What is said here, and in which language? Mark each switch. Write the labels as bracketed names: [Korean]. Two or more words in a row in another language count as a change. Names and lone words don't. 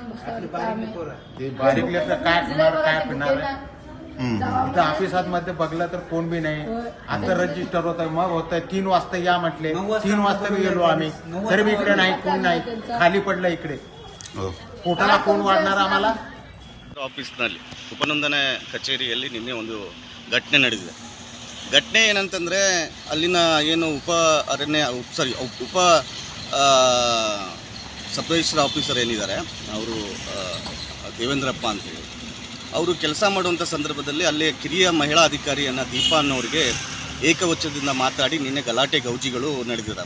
[Marathi] ते बारीक लेकर काय खाणार काय पिणार इथं ऑफिसात मध्ये बघलं तर कोण बी नाही. आता रजिस्टर होत आहे, मग होत आहे 3 वाजता या म्हटले. 3 वाजता बी गेलो आम्ही, तरी बी इकडे नाही, कोण नाही, खाली पडलं इकडे. पोटाला कोण वाढणार आम्हाला? [Kannada] ಆಫೀಸ್ನಲ್ಲಿ ಉಪನೋಂದಣೆ ಕಚೇರಿಯಲ್ಲಿ ನಿನ್ನೆ ಒಂದು ಘಟನೆ ನಡೆದಿದೆ. ಘಟನೆ ಏನಂತಂದರೆ ಅಲ್ಲಿನ ಏನು ಉಪ [English] sub register officer [Kannada] ಏನಿದ್ದಾರೆ ಅವರು ದೇವೇಂದ್ರಪ್ಪ ಅಂತೇಳಿ ಅವರು ಕೆಲಸ ಮಾಡುವಂಥ ಸಂದರ್ಭದಲ್ಲಿ ಅಲ್ಲಿ ಕಿರಿಯ ಮಹಿಳಾ ಅಧಿಕಾರಿಯನ್ನು ದೀಪಾ ಅನ್ನೋರಿಗೆ ಏಕವಚನದಿಂದ ಮಾತಾಡಿ ನಿನ್ನೆ ಗಲಾಟೆ ಗೌಜಿಗಳು ನಡೆದಿದ್ದಾರೆ.